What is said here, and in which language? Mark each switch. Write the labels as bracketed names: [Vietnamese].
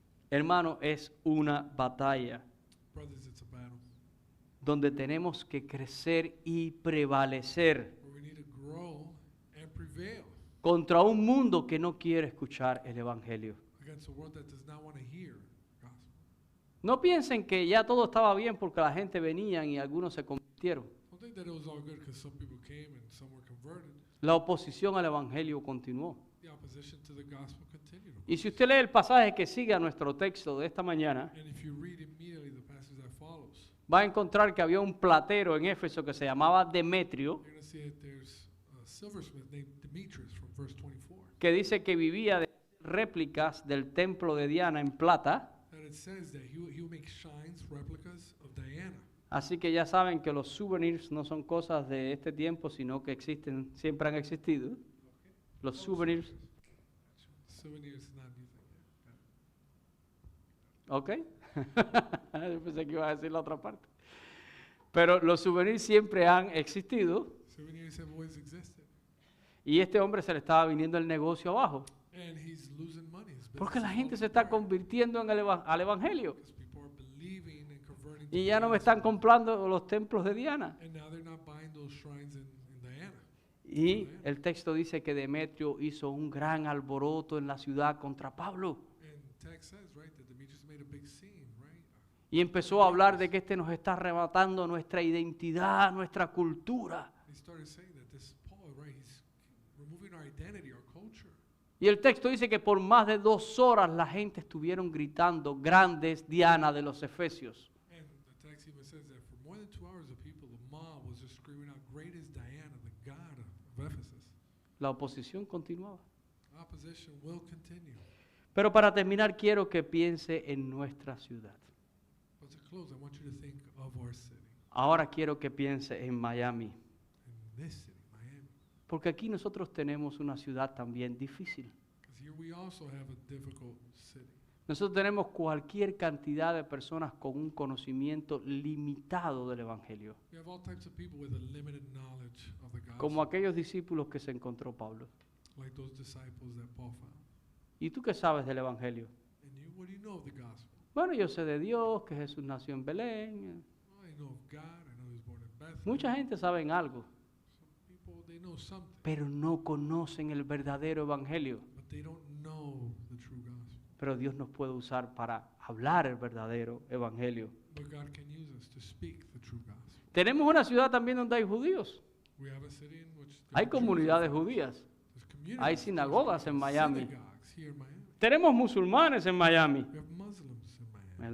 [Spanish] Hermano, es una batalla [English] Brothers, it's a battle [Spanish] donde tenemos que crecer y prevalecer [English] where we need to grow and prevail [Spanish] contra un mundo que no quiere escuchar el Evangelio. [English] against a world that does not want to hear gospel. [Spanish] No piensen que ya todo estaba bien porque la gente venía y algunos se convirtieron. [English] Don't think that it was all good because some people came and some were converted. [Spanish] La oposición al Evangelio continuó. [English] The opposition to the gospel continued. [Spanish] Y si usted lee el pasaje que sigue a nuestro texto de esta mañana, [English] And if you read immediately the passage that follows, [Spanish] va a encontrar que había un platero en Éfeso que se llamaba Demetrio, [English] you're going to see that there's a silversmith named Demetrius from verse 24. [Spanish] que dice que vivía de réplicas del templo de Diana en plata. [English] And it says that he will make shrines, replicas of Diana. [Spanish] Así que ya saben que los souvenirs no son cosas de este tiempo, sino que existen, siempre han existido. Los souvenirs, [English] Souvenirs is not music. ¿ok? [Spanish] Yo pensé que iba a decir la otra parte. Pero los souvenirs siempre han existido [English] Souvenirs have always existed. [Spanish] y este hombre se le estaba viniendo el negocio abajo. [English] And he's losing money. His [Spanish] Porque la [English] business is [Spanish] gente [English] falling [Spanish] se está [English] apart [Spanish] convirtiendo en al Evangelio [English] because people are believing and converting to [Spanish] y ya no me [English] Judaism. [Spanish] están comprando los templos de Diana. [English] And now they're not buying those shrines in Diana. [Spanish] Y el texto dice que Demetrio hizo un gran alboroto en la ciudad contra Pablo. [English] And text says, right, that Demetrius made a big scene, right? [Spanish] Y empezó a hablar de que este nos está arrebatando nuestra identidad, nuestra cultura. [English] He started saying that this Paul, right, he's removing our identity, our culture. [Spanish] Y el texto dice que por más de 2 horas la gente estuvieron gritando, grandes Diana de los Efesios. [English] And the text even says that for more than 2 hours, the people, the mob, was just screaming out, "Great is Diana, the god of Ephesus." [Spanish] La oposición continuaba. [English] Opposition will continue. [Spanish] Pero para terminar quiero que piense en nuestra ciudad. [English] But to close, I want you to think of our city, [Spanish] Ahora quiero que piense en Miami. [English] in this city, Miami. [Spanish] Porque aquí nosotros tenemos una ciudad también difícil. [English] Because here we also have a difficult city. [Spanish] Nosotros tenemos cualquier cantidad de personas con un conocimiento limitado del Evangelio. [English] We have all types of people with a limited knowledge of the gospel, [Spanish] Como aquellos discípulos que se encontró Pablo. [English] like those disciples that Paul found. [Spanish] ¿Y tú qué sabes del Evangelio? [English] And you, what do you know of the gospel? [Spanish] Bueno, yo sé de Dios, que Jesús nació en Belén. [English] Well, I know of God. I know he was born in Bethlehem. [Spanish] Mucha gente sabe en algo, [English] Some people, they know something, [Spanish] pero no conocen el verdadero Evangelio. [English] but they don't know the true gospel. [Spanish] Pero Dios nos puede usar para hablar el verdadero Evangelio. [English] But God can use us to speak the true gospel. [Spanish] Tenemos una ciudad también donde hay judíos. [English] We have a city in which there [Spanish] Hay [English] are Jews [Spanish] comunidades [English] and [Spanish] judías. [English] there's communities, [Spanish] Hay [English] there's [Spanish] sinagogas en Miami. [English] synagogues here in Miami. [Spanish] Tenemos musulmanes en Miami, [English] We have Muslims in Miami.